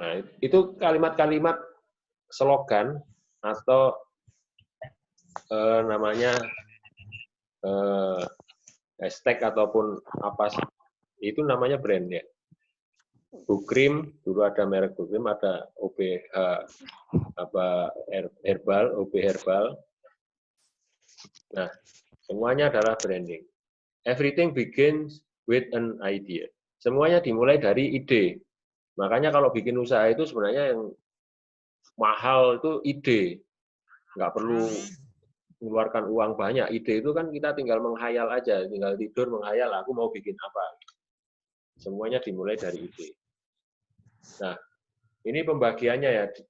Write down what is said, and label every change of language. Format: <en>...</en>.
<id>Nah, itu kalimat-kalimat slogan atau namanya hashtag ataupun apa, itu namanya brand ya. Bukrim, dulu ada merek Bukrim, ada OBH, apa herbal, OB herbal. Nah, semuanya adalah branding.</id> <en>Everything begins with an idea.</en> <id>Semuanya dimulai dari ide. Makanya kalau bikin usaha itu sebenarnya yang mahal itu ide. Nggak perlu mengeluarkan uang banyak. Ide itu kan kita tinggal menghayal aja, tinggal tidur menghayal, aku mau bikin apa. Semuanya dimulai dari ide. Nah, ini pembagiannya ya.</id>